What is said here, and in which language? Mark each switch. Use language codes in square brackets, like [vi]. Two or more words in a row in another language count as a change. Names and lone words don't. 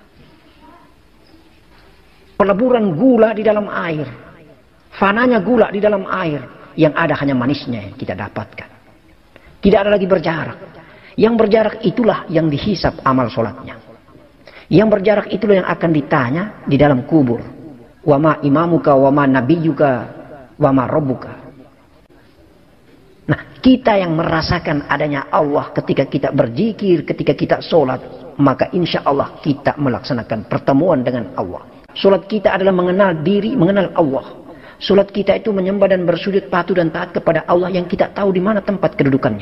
[id] Peleburan gula di dalam air, fananya gula di dalam air, yang ada hanya manisnya yang kita dapatkan. Tidak ada lagi berjarak. Yang berjarak itulah yang dihisap amal sholatnya. Yang berjarak itulah yang akan ditanya di dalam kubur. [ar] وما إمامك وما نبيك وما ربك. [id] Nah, kita yang merasakan adanya Allah ketika kita berzikir, ketika kita sholat, maka [ar] إن شاء الله [id] kita melaksanakan pertemuan dengan Allah. Salat kita adalah mengenal diri, mengenal Allah. Salat kita itu menyembah dan bersujud patuh dan taat kepada Allah yang kita tahu di mana tempat kedudukannya.